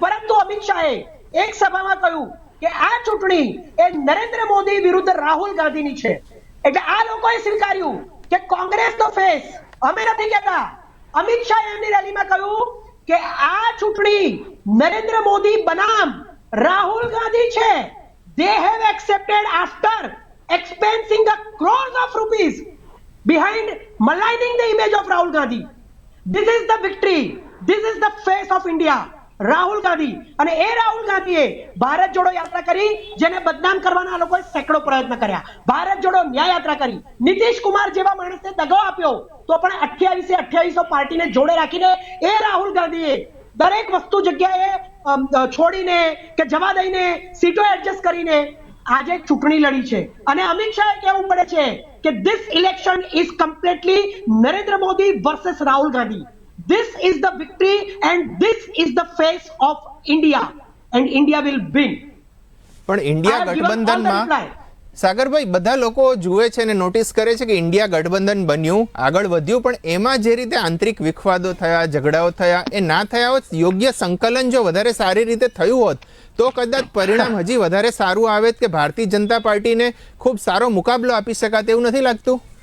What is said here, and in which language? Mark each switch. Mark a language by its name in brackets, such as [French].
[Gujarati] પરંતુ અમિત શાહે એક સભામાં કહ્યું કે આ ચૂંટણી એ નરેન્દ્ર મોદી વિરુદ્ધ રાહુલ ગાંધીની છે. એટલે આ લોકોએ સ્વીકાર્યું કે કોંગ્રેસનો ફેસ અમે નથી કહેતા. અમિત શાહે એમની રેલીમાં કહ્યું કે આ ચૂંટણી નરેન્દ્ર મોદી બનામ રાહુલ ગાંધી છે. [English] They have accepted after expensing the crores of rupees behind maligning the image of Rahul Gandhi. This is the victory. This is the face of India. [Gujarati] Rahul Gandhi. અને એ રાહુલ ગાંધીએ ભારત જોડો યાત્રા કરી, જેને બદનામ કરવાના લોકોએ સેંકડો પ્રયત્ન કર્યા. ભારત જોડો ન્યાય યાત્રા કરી. નીતિશ કુમાર જેવા માણસને દગો આપ્યો તો પણ 28 પાર્ટીને જોડે રાખીને એ રાહુલ ગાંધીએ દરેક વસ્તુ જગ્યાએ છોડીને કે જવા દઈને સીટો એડજસ્ટ કરીને આજે ચૂંટણી લડી છે અને અમિત શાહે કહેવું પડે છે કે [English] This election is completely Narendra Modi versus Rahul Gandhi. This is the victory and this is the face of India and India will win. [Gujarati] પણ ઇન્ડિયા ગઠબંધનમાં સાગરભાઈ બધા લોકો જુએ છે અને નોટિસ કરે છે કે ઇન્ડિયા ગઠબંધન બન્યું, આગળ વધ્યું, પણ એમાં જે રીતે આંતરિક વિખવાદો થયા, ઝઘડાઓ થયા, એ ના થયા હોત, યોગ્ય સંકલન જો વધારે સારી રીતે થયું હોત તો કદાચ પરિણામ હજી વધારે સારું આવે કે ભારતીય જનતા પાર્ટીને ખૂબ સારો મુકાબલો આપી શકાય એવું નથી લાગતું?